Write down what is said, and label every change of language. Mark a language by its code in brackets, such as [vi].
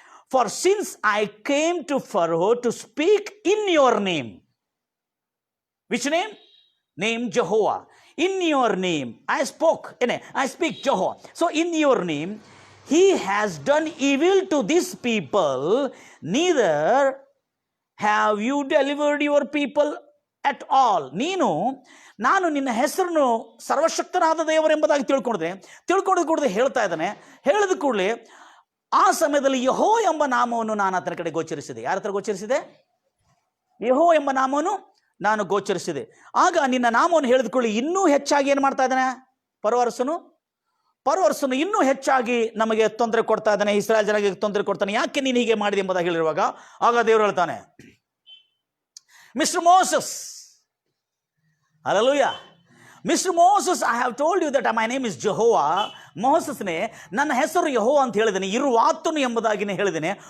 [en] For since I came to Pharaoh to speak in your name. Which name? Name Jehovah. In your name I speak Jehovah. So in your name he has done evil to these people, neither have you delivered your people at all. [kn] ನಾನು ನಿನ್ನ ಹೆಸರನ್ನು ಸರ್ವಶಕ್ತನಾದ ದೇವರೆಂಬುದಾಗಿ ತಿಳ್ಕೊಂಡ ಕೂಡಲೇ ಹೇಳ್ತಾ ಇದ್ದಾನೆ. ಹೇಳಿದ ಕೂಡಲೇ ಆ ಸಮಯದಲ್ಲಿ ಯೆಹೋ ಎಂಬ ನಾಮವನ್ನು ನಾನು ಆತನ ಕಡೆ ಗೋಚರಿಸಿದೆ. ಯಾರ ಹತ್ರ ಗೋಚರಿಸಿದೆ? ಯೆಹೋ ಎಂಬ ನಾಮವನ್ನು ನಾನು ಗೋಚರಿಸಿದೆ. ಆಗ ನಿನ್ನ ನಾಮವನ್ನು ಹೇಳಿದುಕೊಳ್ಳಿ ಇನ್ನೂ ಹೆಚ್ಚಾಗಿ ಏನು ಮಾಡ್ತಾ ಇದ್ದಾನೆ? ಪರವರ್ಸನು ಇನ್ನೂ ಹೆಚ್ಚಾಗಿ ನಮಗೆ ತೊಂದರೆ ಕೊಡ್ತಾ ಇದ್ದಾನೆ, ಇಸ್ರಾಯೇಲ್ ಜನರಿಗೆ ತೊಂದರೆ ಕೊಡ್ತಾನೆ. ಯಾಕೆ ನೀನು ಹೀಗೆ ಮಾಡಿದೆ ಎಂಬುದಾಗಿ ಹೇಳಿರುವಾಗ ಆಗ ದೇವರು ಹೇಳ್ತಾನೆ, Mr. [en] Moses, hallelujah, Mr. Moses, I have told you that my name is Jehovah. [kn] ಮೋಸಸ್ನೇ, ನನ್ನ ಹೆಸರು ಯೆಹೋವ ಅಂತ ಹೇಳಿದ್ದೇನೆ, ಇರುವಾತನು ಎಂಬುದಾಗಿನೇ ಹೇಳಿದ್ದೇನೆ.